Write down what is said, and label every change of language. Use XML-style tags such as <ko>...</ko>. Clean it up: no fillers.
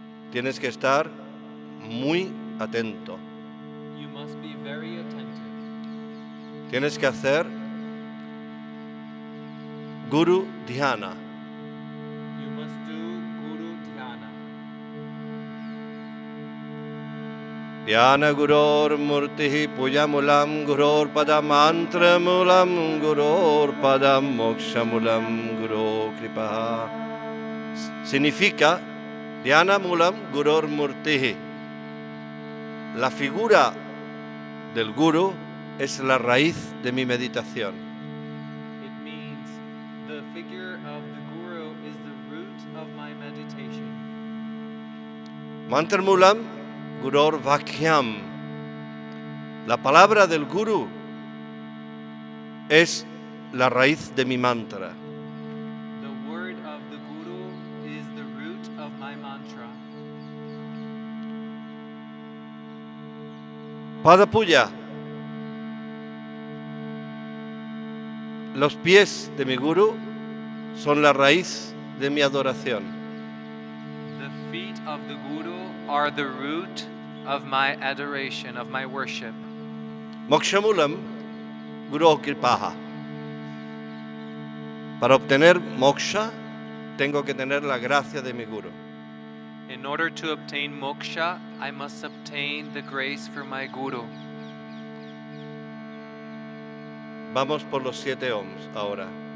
<es>Tienes que estar muy atento.</es> <en>You must be very attentive.</en> <es>Tienes que hacer Guru Dhyana.</es> <en>You must do Guru Dhyana.</en> <sa>Dhyana Guror Murtihi Pujamulam Guror Padam Mantramulam Guror Padam Mokshamulam Guru Kripaha. Significa Dhyana Mulam Guror Murtihi.</sa> <es>La figura del Guru es la raíz de mi meditación.</es> <en>It means the figure of the Guru is the root of my meditation.</en> <sa>Mantramulam Guror Vakyam.</sa> <es>La palabra del Guru es la raíz de mi mantra.</es> <en>The word of the Guru is the root of my mantra.</en> <sa>Padapuja.</sa> <es>Los pies de mi Guru son la raíz de mi adoración.</es> <en>The feet of the Guru are the root of my adoration, of my worship.</en> <sa>Mokshamulam Guru Kripaha.</sa> <es>Para obtener moksha, tengo que tener la gracia de mi Guru.</es> <en>In order to obtain moksha, I must obtain the grace from my Guru.</en> <es>Vamos por los 7 ohms ahora.</es>